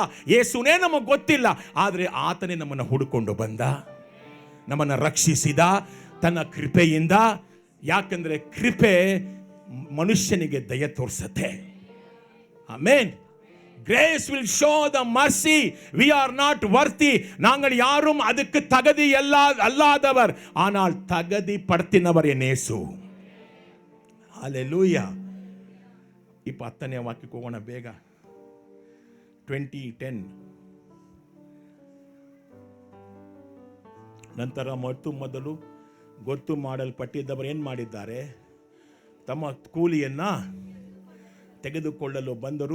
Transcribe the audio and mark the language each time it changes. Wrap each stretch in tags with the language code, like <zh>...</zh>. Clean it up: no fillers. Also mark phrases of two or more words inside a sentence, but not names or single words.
<kn>ಯೇಸುನೇ ನಮಗೆ ಗೊತ್ತಿಲ್ಲ, ಆದರೆ ಆತನೇ ನಮ್ಮನ್ನು ಹುಡುಕೊಂಡು ಬಂದ, ನಮ್ಮನ್ನು ರಕ್ಷಿಸಿದ ತನ್ನ ಕೃಪೆಯಿಂದ. ಯಾಕಂದ್ರೆ ಕೃಪೆ ಮನುಷ್ಯನಿಗೆ ದಯ ತೋರಿಸುತ್ತೆ. ಆಮೆನ್.</kn> <en>Grace will show the mercy. We are not worthy.</en> <ta>நாங்கள் யாரும் அதுக்கு தகுதி அல்லாதவர், ஆனால் தகுதி படுத்தினவர் என் இயேசு. ஹல்லேலூயா. இப்போ</ta> <kn>10ನೇ ವಾಕ್ಯಕ್ಕೆ ಹೋಗೋಣ ಬೇಗ. 20:10. ನಂತರ ಮೊದಲು ಗೊತ್ತು ಮಾಡಲ್ಪಟ್ಟಿದ್ದವರು ಏನು ಮಾಡಿದ್ದಾರೆ? ತಮ್ಮ ಕೂಲಿಯನ್ನ ತೆಗೆದುಕೊಳ್ಳಲು ಬಂದರು.</kn>